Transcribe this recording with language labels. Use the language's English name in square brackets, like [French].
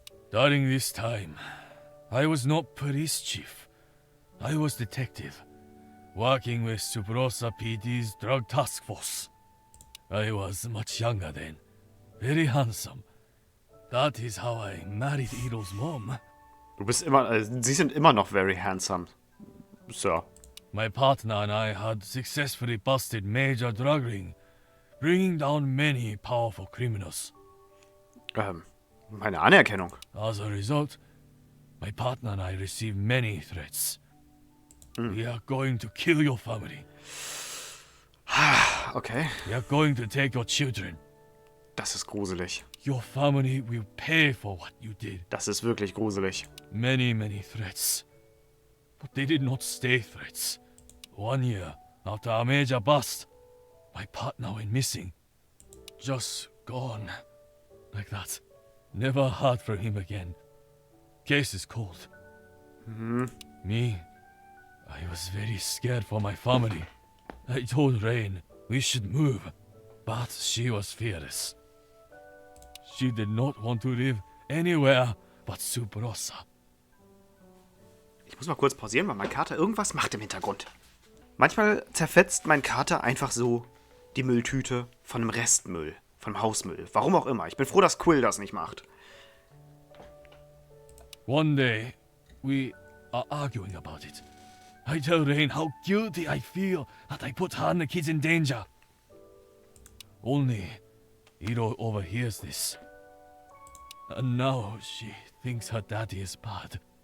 [English] During this time, I was not police chief. I was detective, working with Subrosa PD's drug task force. I was much younger then, very handsome. That is how I married Iro's mom. [German] Sie sind immer noch [English] very handsome, [German] Sir. [English] My partner and I had successfully busted major drug ring, bringing down many powerful criminals. [German] Meine Anerkennung. [English] As a result, my partner and I received many threats. We are going to kill your family. Okay. We are going to take your children. [German] Das ist gruselig. [English] Your family will pay for what you did. [German] Das ist wirklich gruselig. [English] Many, many threats. But they did not stay threats. 1 year after a major bust, my partner went missing. just gone. Like that. Never heard from him again. Case is cold. Me, I was very scared for my family. I told Rain we should move, but she was fearless. She did not want to live anywhere but Subrosa. [German] Ich muss mal kurz pausieren, weil mein Kater irgendwas macht im Hintergrund. Manchmal zerfetzt mein Kater einfach so die Mülltüte von einem Restmüll, vom Hausmüll. Warum auch immer. Ich bin froh, dass Quill das nicht macht. [English] One day, we are arguing about it. I tell Rain how guilty I feel that I put her and the kids in danger. Only Iro overhears this. And now she thinks her daddy is bad.